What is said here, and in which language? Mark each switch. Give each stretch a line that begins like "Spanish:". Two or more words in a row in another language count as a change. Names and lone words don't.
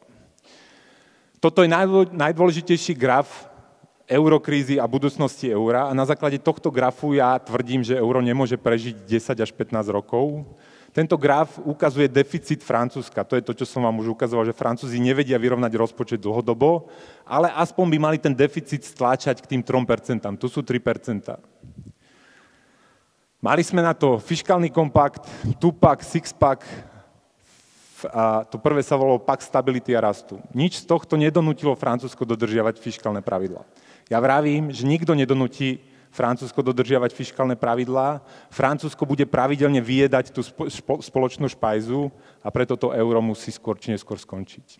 Slovak: Toto je najdôležitejší graf eurokrízy a budúcnosti eura a na základe tohto grafu ja tvrdím, že euro nemôže prežiť 10 až 15 rokov. Tento graf ukazuje deficit Francúzska. To je to, čo som vám už ukazoval, že Francúzi nevedia vyrovnať rozpočet dlhodobo, ale aspoň by mali ten deficit stláčať k tým 3%. Tu sú 3%. Mali sme na to fiškálny kompakt,
English: two-pack, six-pack,
Slovak: a to prvé sa volalo Pakt stability a rastu. Nič z tohto nedonútilo Francúzsko dodržiavať fiškálne pravidlá. Ja vravím, že nikto nedonúti Francúzsko dodržiavať fiškálne pravidlá. Francúzsko bude pravidelne vyjedať tú spoločnú špajzu a preto to euro musí skôr či neskôr skončiť.